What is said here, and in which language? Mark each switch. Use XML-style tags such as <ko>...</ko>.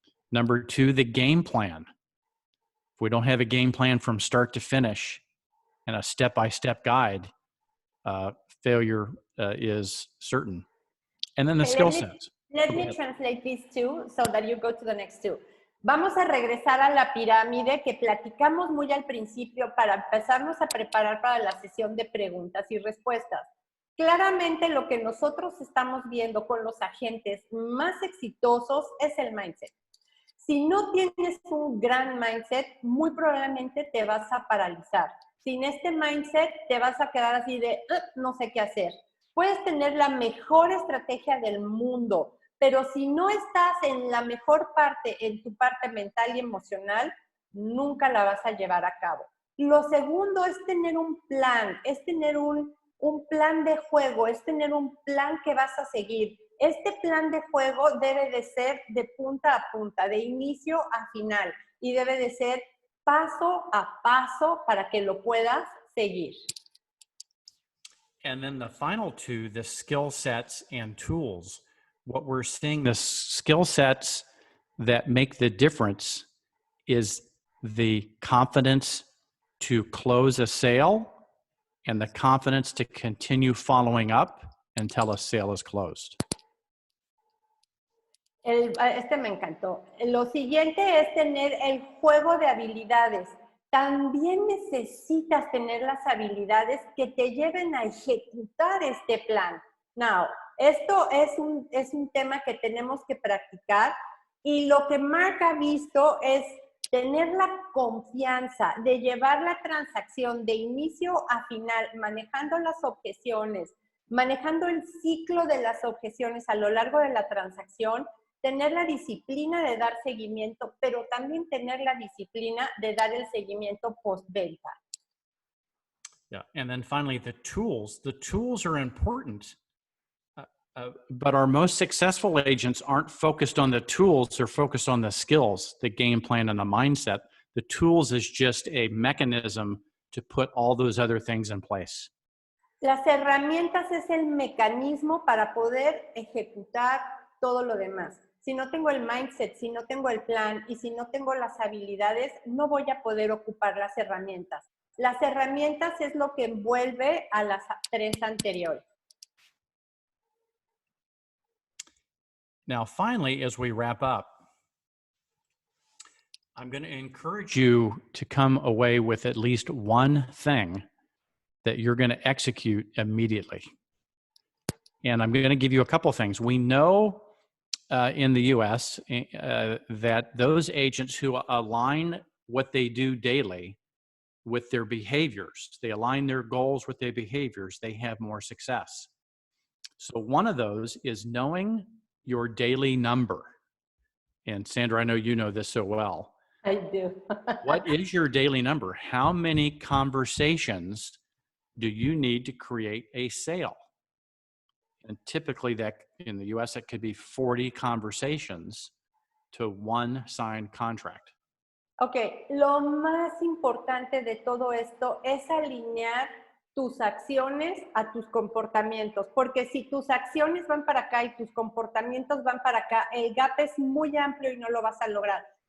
<en>Number 2, the game plan. If we don't have a game plan from start to finish and a step-by-step guide, failure is certain. And then the skill sets. Let me translate these two so that you go to the next two.</en> <es>Vamos a regresar a la pirámide que platicamos muy al principio para empezarnos a preparar para la sesión de preguntas y respuestas. Claramente lo que nosotros estamos viendo con los agentes más exitosos es el mindset. Si no tienes un gran mindset, muy probablemente te vas a paralizar. Sin este mindset te vas a quedar así de, no sé qué hacer. Puedes tener la mejor estrategia del mundo, pero si no estás en la mejor parte, en tu parte mental y emocional, nunca la vas a llevar a cabo. Lo segundo es tener un plan, es tener un plan de juego, es tener un plan que vas a seguir. Este plan de juego debe de ser de punta a punta, de inicio a final, y debe de ser paso a paso para que lo puedas seguir.</es> <en>And then the final 2, the skill sets and tools. What we're seeing, the skill sets that make the difference is the confidence to close a sale and the confidence to continue following up until a sale is closed.</en> <es>Este me encantó. Lo siguiente es tener el juego de habilidades. también necesitas tener las habilidades que te lleven a ejecutar este plan. Now, esto es un tema que tenemos que practicar y lo que Mark ha visto es tener la confianza de llevar la transacción de inicio a final, manejando las objeciones, manejando el ciclo de las objeciones a lo largo de la transacción, tener la disciplina de dar seguimiento, pero también tener la disciplina de dar el seguimiento postventa.</es> <en>Yeah, and then finally, the tools. The tools are important, but our most successful agents aren't focused on the tools, they're focused on the skills, the game plan, and the mindset. The tools is just a mechanism to put all those other things in place.</en> <es>Las herramientas es el mecanismo para poder ejecutar todo lo demás. Si no tengo el mindset, si no tengo el plan y si no tengo las habilidades, no voy a poder ocupar las herramientas. Las herramientas es lo que envuelve a las tres anteriores.</es> <en>Now, finally, as we wrap up, I'm going to encourage you to come away with at least one thing that you're going to execute immediately. And I'm going to give you a couple of things. We know in the US that those agents who align what they do daily with their behaviors, they align their goals with their behaviors, they have more success. So one of those is knowing your daily number. And Sandra, I know you know this so well. I do. What is your daily number? How many conversations do you need to create a sale? And typically that in the US, it could be 40 conversations to one signed contract.</en> <es>Ok, lo más importante de todo esto es alinear tus acciones a tus comportamientos, porque si tus acciones van para acá y tus comportamientos van para acá, el gap es muy amplio y no lo vas a lograr.</es>